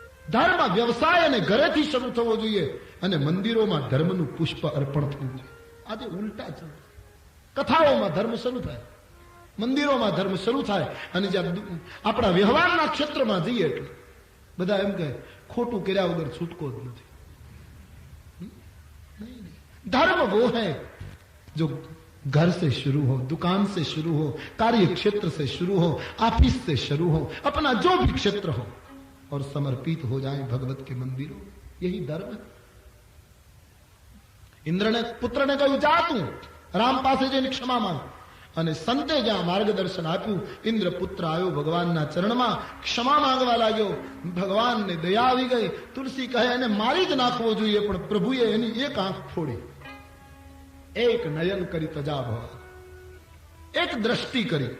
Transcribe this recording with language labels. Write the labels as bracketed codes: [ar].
[gu] ધર્મ વ્યવસાય અને ઘરેથી શરૂ થવો જોઈએ અને મંદિરોમાં ધર્મનું પુષ્પ અર્પણ થવું જોઈએ. આજે ઉલટા છે. કથાઓમાં ધર્મ શરૂ થાય, મંદિરોમાં ધર્મ શરૂ થાય અને જ્યાં આપણા વ્યવહારના ક્ષેત્રમાં જઈએ એટલે બધા એમ કહે ખોટું કર્યા વગર છૂટકો જ નથી. [hi] धर्म वो है जो घर से शुरू हो, दुकान से शुरू हो, कार्य क्षेत्र से शुरू हो, ऑफिस से शुरू हो, अपना जो भी क्षेत्र हो और समर्पित हो जाए भगवत के मंदिरों. यही धर्म है. इंद्र ने पुत्र ने [gu] कह્યું જા તું રામ પાસે જઈને ક્ષમા માંગ. અને સંતે જ્યાં માર્ગદર્શન આપ્યું, ઇન્દ્ર પુત્ર આવ્યો ભગવાનના ચરણમાં, ક્ષમા માંગવા લાગ્યો. ભગવાનને દયા આવી ગઈ. તુલસી કહે એને મારી જ નાખવો જોઈએ, પણ પ્રભુએ એની એક આંખ ફોડી, એક નયન કરી તજા ભવા, એક દ્રષ્ટિ કરી.